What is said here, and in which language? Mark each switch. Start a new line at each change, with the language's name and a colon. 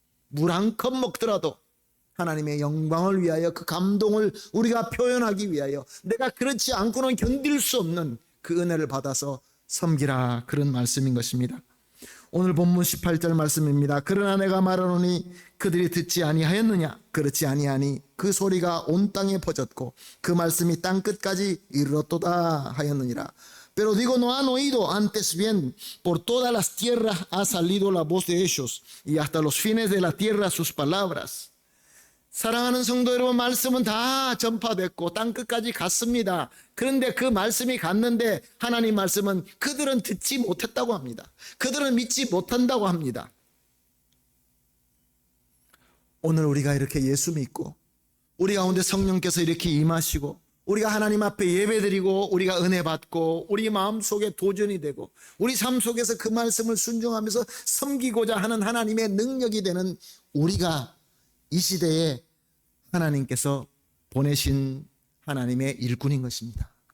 Korean: 물 한 컵 먹더라도 하나님의 영광을 위하여, 그 감동을 우리가 표현하기 위하여 내가 그렇지 않고는 견딜 수 없는 그 은혜를 받아서 섬기라, 그런 말씀인 것입니다. 오늘 본문 18절 말씀입니다. 그러나 내가 말하노니 그들이 듣지 아니하였느냐? 그렇지 아니하니 그 소리가 온 땅에 퍼졌고 그 말씀이 땅 끝까지 이르렀도다 하였느니라.
Spanish: Pero digo, no han oído, antes bien por todas las tierras ha salido la voz de ellos y hasta los fines de la tierra sus palabras.
Korean: 사랑하는 성도 여러분, 말씀은 다 전파됐고 땅 끝까지 갔습니다. 그런데 그 말씀이 갔는데 하나님 말씀은 그들은 듣지 못했다고 합니다. 그들은 믿지 못한다고 합니다. 오늘 우리가 이렇게 예수 믿고 우리 가운데 성령께서 이렇게 임하시고 우리가 하나님 앞에 예배드리고 우리가 은혜 받고 우리 마음속에 도전이 되고 우리 삶 속에서 그 말씀을 순종하면서 섬기고자 하는 하나님의 능력이 되는 우리가 이 시대에 하나님께서 보내신 하나님의 일꾼인 것입니다.